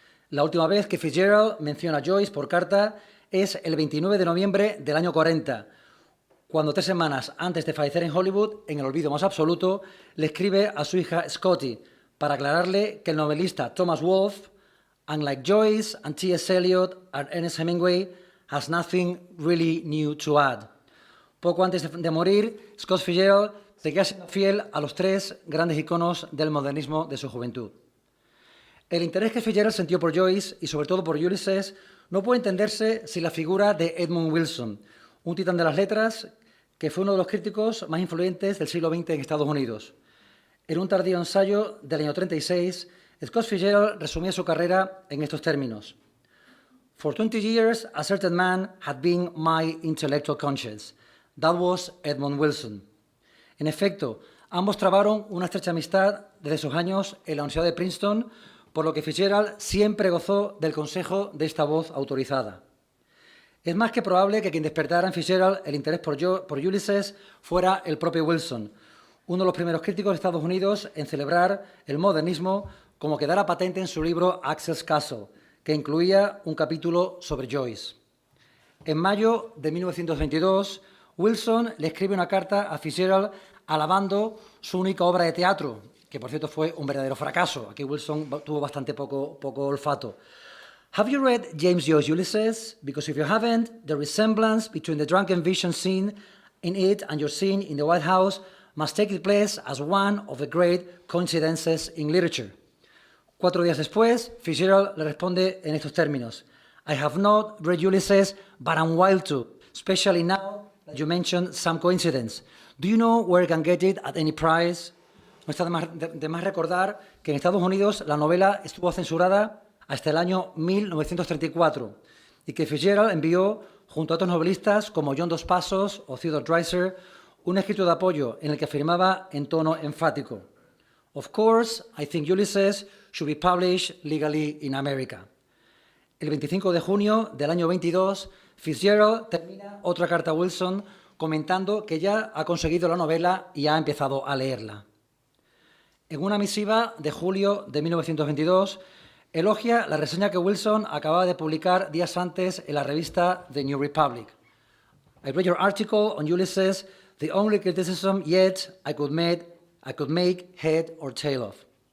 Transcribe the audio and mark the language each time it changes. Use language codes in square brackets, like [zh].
[es] La última vez que Fitzgerald menciona a Joyce por carta es el 29 de noviembre del año 40, cuando 3 semanas antes de fallecer en Hollywood, en el olvido más absoluto, le escribe a su hija Scotty para aclararle que el novelista Thomas Wolfe, [en] unlike Joyce and T.S. Eliot and Ernest Hemingway, has nothing really new to add. [es] Poco antes de morir, Scott Fitzgerald seguía siendo fiel a los 3 grandes iconos del modernismo de su juventud. El interés que Fitzgerald sintió por Joyce y sobre todo por Ulysses no puede entenderse sin la figura de Edmund Wilson, un titán de las letras que fue uno de los críticos más influyentes del siglo XX en Estados Unidos. En un tardío ensayo del año 36, Scott Fitzgerald resumía su carrera en estos términos. [en] For 20 years, a certain man had been my intellectual conscience. That was Edmund Wilson. [es] En efecto, ambos trabaron una estrecha amistad desde sus años en la Universidad de Princeton, por lo que Fitzgerald siempre gozó del consejo de esta voz autorizada. Es más que probable que quien despertara en Fitzgerald el interés por Ulysses fuera el propio Wilson, uno de los primeros críticos de Estados Unidos en celebrar el modernismo, como quedara patente en su libro Axel's Castle, que incluía un capítulo sobre Joyce. En mayo de 1922, Wilson le escribe una carta a Fitzgerald alabando su única obra de teatro, que por cierto fue un verdadero fracaso. Aquí Wilson tuvo bastante poco olfato. [en] Have you read James Joyce's Ulysses? Because if you haven't, the resemblance between the drunken vision scene in it and your scene in the White House must take its place as one of the great coincidences in literature. [es] 4 días después, Fitzgerald le responde en estos términos. [en] I have not read Ulysses, but I'm wild to, especially now that you mentioned some coincidence. Do you know where I can get it at any price? [es] No está de más recordar que en Estados Unidos la novela estuvo censurada hasta el año 1934 y que Fitzgerald envió, junto a otros novelistas como John Dos Passos o Theodore Dreiser, un escrito de apoyo en el que afirmaba en tono enfático: [en] Of course, I think Ulysses should be published legally in America. [es] El 25 de junio del año 22, Fitzgerald termina otra carta a Wilson comentando que ya ha conseguido la novela y ha empezado a leerla. En una misiva de julio de 1922, elogia la reseña que Wilson acababa de publicar días antes en la revista The New Republic. [en] I read your article on Ulysses, the only criticism yet I could make head or tail of.